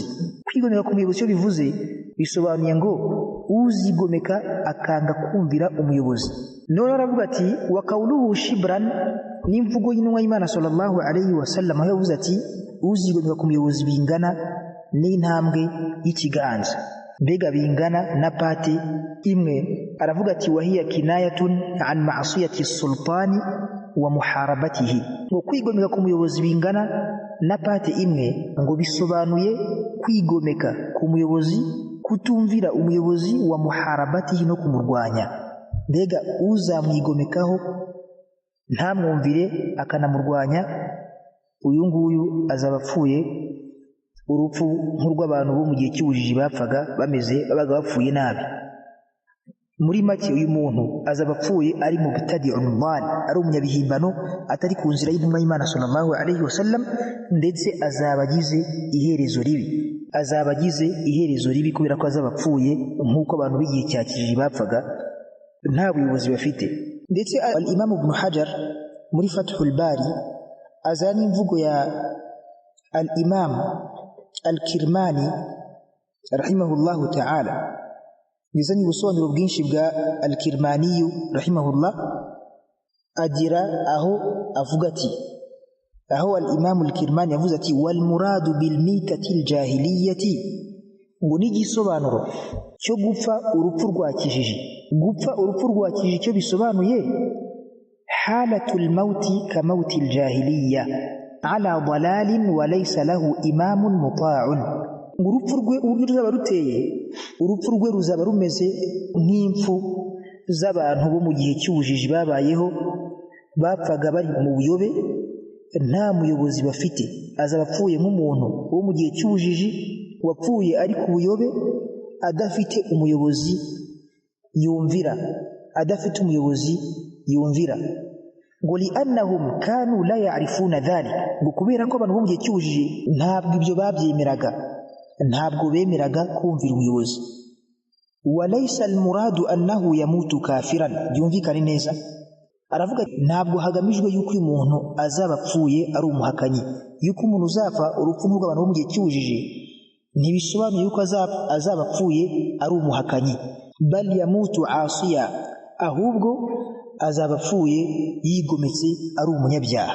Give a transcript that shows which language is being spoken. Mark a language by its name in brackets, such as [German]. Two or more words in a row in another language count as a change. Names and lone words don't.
[Kinyarwanda] Kwigomeka ku muyobozi cyo bivuze bisobanuye ngo uzigomeka akanga kumvira umuyobozi. None aravuga ati [Arabic] وقوله شبرا, [Kinyarwanda] n'imvugo y'intumwa y'Imana [Arabic] صلى الله عليه وسلم [Kinyarwanda] yavuze ati uzigomeka ku muyobozi bingana n'intambwe y'ikiganza, mbega bingana na pate imwe. Aravuga ati [Arabic] وهي كناية عن معصية السلطان ومحاربته, [Kinyarwanda] ngo kwigomeka ku muyobozi bingana na pate imwe, ngo bisobanuye kwigomeka ku muyobozi, kutumvira umuyobozi, [Arabic] ومحاربته, [Kinyarwanda] no kumurwanya. Mbega uzamwigomekaho ntamwumvire akanamurwanya, uyu nguyu azaba apfuye urupfu nk'urw'abantu bo mu gihe cy'ubujiji bapfaga bameze, babaga bapfuye nabi. Muri make uyu muntu azaba apfuye ari mu bitadi'un mal, ari umunyabihimbano, atari ku nzira y'intumwa y'Imana [Arabic] صلى الله عليه وسلم, [Kinyarwanda] ndetse azaba agize iherezo ribi, azaba agize iherezo ribi, kubera ko azaba apfuye nk'uko abantu b'igihe cya kijiji bapfaga nta buyobozi bafite. Ndetse al-Imam Ibn Hajar muri Fathul Bari azana imvugo ya al-Imam al-Kirmani [Arabic] رحمه الله تعالى, [Kinyarwanda] nizanye ubusobanuro bwinshi bwa al-Kirmani rahimahullah, agira aho avuga ati, aho al-Imam al-Kirmani yavuze ati [Arabic] والمراد بالميتة الجاهلية, [Kinyarwanda] ngo n'igisobanuro cyo gupfa urupfu rwa kijiji. Gupfa urupfu rwa kijiji cyo bisobanuye [Arabic] حالة الموت كموت الجاهلية على ضلال وليس له إمام مطاع. [Kinyarwanda] Urupfu rwe uburyo ruzaba ruteye, urupfu rwe ruzaba rumeze nk'impfu z'abantu bo mu gihe cy'ubujiji babayeho, bapfaga bari mu buyobe, nta muyobozi bafite. Azaba apfuye nk'umuntu wo mu gihe cy'ubujiji wapfuye ari ku buyobe, adafite umuyobozi yumvira, adafite umuyobozi yumvira. [Arabic] Ngo لأنهم كانوا لا يعرفون ذلك, [Kinyarwanda] ngo kubera ko abantu bo mu gihe cy'ubujiji ntabwo ibyo babyemeraga, ntabwo bemeraga kumvira ubuyobozi. [Arabic] وليس المراد أنه يموت كافرا, [Kinyarwanda] byumvikane neza. Aravuga ntabwo hagamijwe yuko uyu muntu azaba apfuye ari umuhakanyi, yuko umuntu uzapfa urupfu nk'ubw'abantu bo mu gihe cy'ubujiji ntibisobanuye yuko azaba apfuye ari umuhakanyi. [Arabic] بل يموت عاصيا, [Kinyarwanda] ahubwo azaba apfuye yigometse ari umunyabyaha.